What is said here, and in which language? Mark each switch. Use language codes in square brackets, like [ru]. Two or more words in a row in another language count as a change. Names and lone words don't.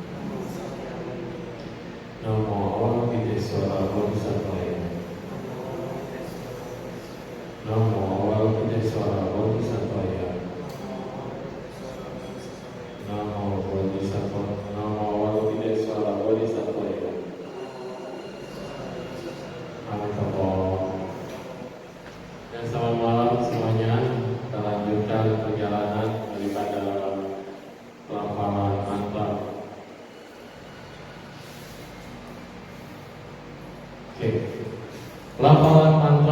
[sa] Namo Avalokitesvara Bodhisattvaya. Namo Avalokitesvara Bodhisattvaya. Namo Bodhisattva. Namo Avalokitesvara Bodhisattvaya. [id] Dan selamat malam semuanya. Kita lanjutkan perjalanan daripada pelafalan mantra. Oke, pelafalan mantra.